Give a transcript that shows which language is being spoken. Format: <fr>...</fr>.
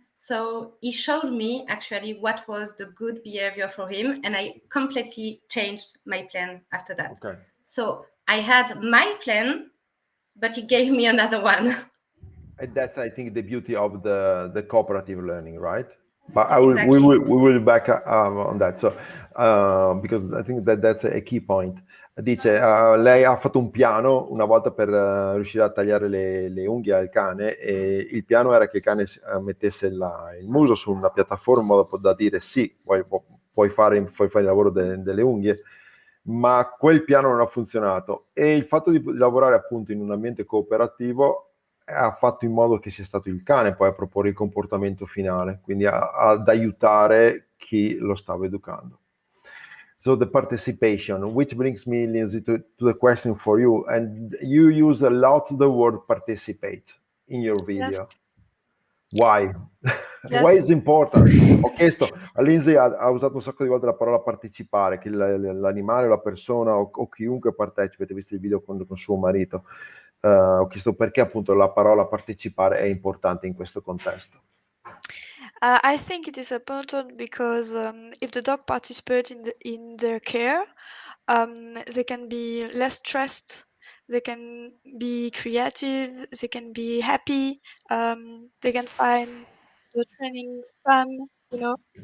<en>So he showed me actually what was the good behavior for him, and I completely changed my plan after that. Okay. So I had my plan, but he gave me another one. And that's, I think, the beauty of the cooperative learning, right? But Exactly. we will back on that. So because I think that's a key point.</en> <it>Dice, lei ha fatto un piano una volta per riuscire a tagliare le unghie al cane, e il piano era che il cane mettesse il muso su una piattaforma in modo da dire sì, puoi fare il lavoro delle unghie, ma quel piano non ha funzionato, e il fatto di lavorare appunto in un ambiente cooperativo ha fatto in modo che sia stato il cane poi a proporre il comportamento finale, quindi ad aiutare chi lo stava educando.</it> <en>So the participation, which brings me, Lindsay, to the question for you. And you use a lot the word participate in your video. Yes. Why? Yes. Why is important?</en> <it>Ho chiesto a Lindsay, ha usato un sacco di volte la parola partecipare, che l'animale, la persona o chiunque partecipa. Avete visto il video con suo marito. Ho chiesto perché appunto la parola partecipare è importante in questo contesto.</it> <en>I think it is important because if the dog participates in their care, they can be less stressed, they can be creative, they can be happy, they can find the training fun, you know,</en>